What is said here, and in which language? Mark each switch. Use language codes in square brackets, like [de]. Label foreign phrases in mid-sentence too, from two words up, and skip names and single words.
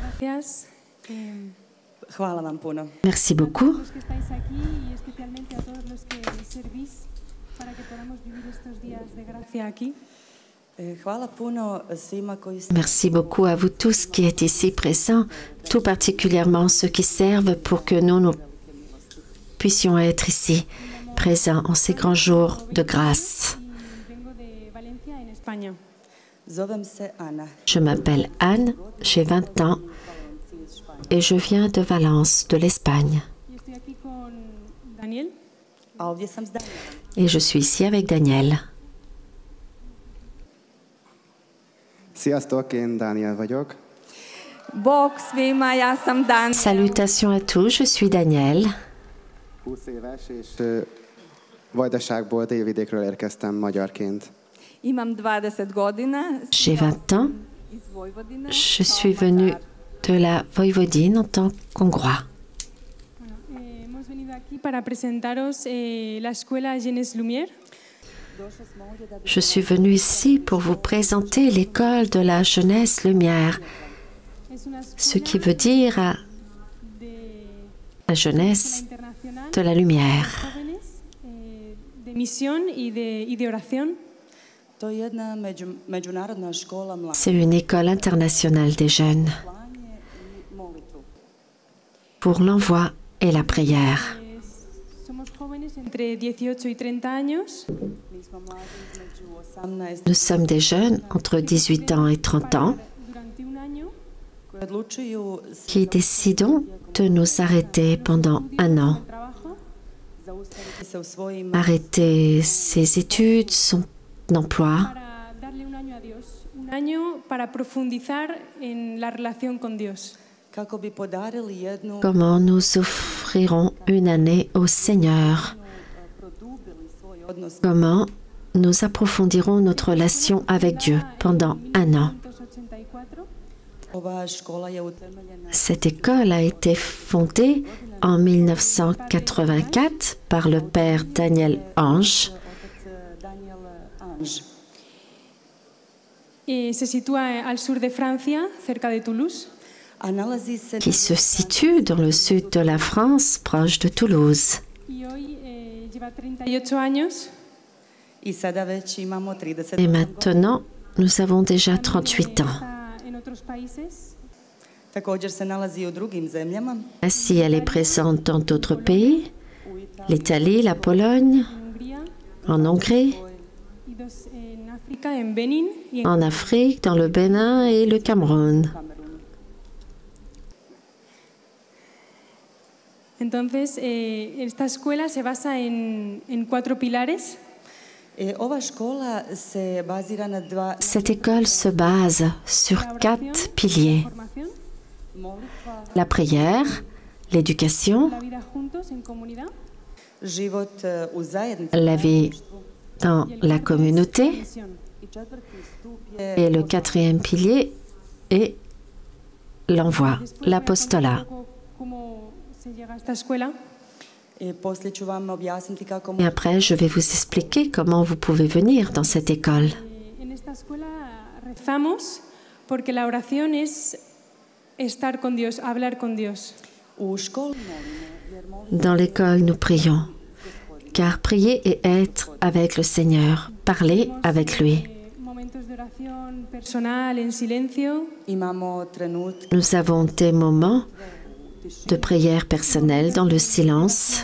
[es] gracias. [hr] Hvala vam puno. [fr] Merci beaucoup. [es] A todos los que estáis aquí y especialmente a todos los que servís para que podamos vivir estos días de gracia aquí. [hr] Hvala puno svima koji ste [fr] Merci beaucoup à vous tous qui êtes ici présents, tout particulièrement ceux qui servent pour que nous puissions être ici, présents en ces grands jours de grâce. [es] Y vengo de Valencia, en España. [hr] Zovem se Ana. [fr] Je m'appelle Anne, j'ai 20 ans et je viens de Valence, de l'Espagne. [es] Y estoy aquí con Daniel. [hr] A ovdje sam s Danielom. [fr] Et je suis ici avec Daniel. [hu] Sziasztok, én Dániel vagyok. [hr] Bog svima, ja sam Daniel. [fr] Salutations à tous, je suis Daniel. [hu] 20 éves, és Vajdaságból, Délvidékről érkeztem magyarként. [hr] Imam 20 godina. [fr] J'ai 20 ans. [hr] Iz Vojvodine. [fr] Je suis venue de la Voïvodine en tant qu'Hongrois. [es] Bueno, hemos venido aquí para presentaros la escuela Jeunesse Lumière. [fr] Je suis venue ici pour vous présenter l'école de la jeunesse lumière, [es] Es una [fr] ce qui [es] escuela [fr] veut dire [es] de [fr] la jeunesse [es] internacional [fr] de la lumière. [es] jóvenes de misión y de oración. [hr] To je jedna međunarodna škola mladih. [fr] C'est une école internationale des jeunes [hr] Slanje i molitvu. [fr] pour l'envoi et la prière. [es] Somos jóvenes entre 18 y 30 años. [hr] Mi smo mladi između 18 [fr] Nous sommes des jeunes entre 18 ans et 30 ans [es] Durante un año [hr] koji odlučuju [fr] qui décidons de nous arrêter pendant un an, [es] de trabajo [hr] zaustaviti se u svojim [fr] arrêter ses études, son emploi, [es] para darle un año a Dios. Un año para profundizar en la relación con Dios. [hr] kako bi podarili jednu [fr] comment nous offrirons une année au Seigneur, [hr] produbili svoj odnos. [fr] comment nous approfondirons notre relation avec Dieu pendant un an. [hr] 1984. Ova škola je utemeljena [fr] Cette école a été fondée en 1984 par le père Daniel Ange. [hr] otac Daniel Ange. [es] Se sitúa al sur de Francia, cerca de Toulouse. [hr] A nalazi se [fr] Qui se situe dans le sud de la France, proche de Toulouse. [es] Y hoy lleva 38 años. [hr] i sada već imamo 30 [fr] Et maintenant, nous avons déjà 38 ans. [es] Está en otros países. [hr] Također se nalazi i u drugim zemljama. [fr] Ainsi, elle est présente dans d'autres pays, l'Italie, la Pologne, [es] En Hungría [fr] en Hongrie, [es] y dos en África, en Benín y en [fr] en Afrique, dans le Bénin et le Cameroun. [hr] Kamerunu. [es] Entonces, esta escuela se basa en 4 pilares. [hr] Ova škola se bazira na dva [fr] Cette école se base sur 4 piliers. [es] Formación, [hr] molitva, [fr] La prière, l'éducation, [es] la vida juntos en comunidad. [hr] život u zajednici [fr] la vie dans la communauté [es] Misión. [hr] i četvrti stup je [fr] et le 4e pilier est l'envoi, [es] Después voy a [fr] l'apostolat. [es] contar un poco cómo se llega a esta escuela. [hr] Poslije ću vam objasniti kako [fr] Et après, je vais vous expliquer comment vous pouvez venir dans cette école. [es] En esta escuela rezamos porque la oración es estar con Dios, hablar con Dios. [hr] u školi molimo jer molimo [fr] Dans l'école, nous prions, car prier et être avec le Seigneur, parler avec lui. [es] Momentos de oración personal, en silencio. [hr] imamo trenutke [fr] Nous avons des moments de prière personnelle dans le silence.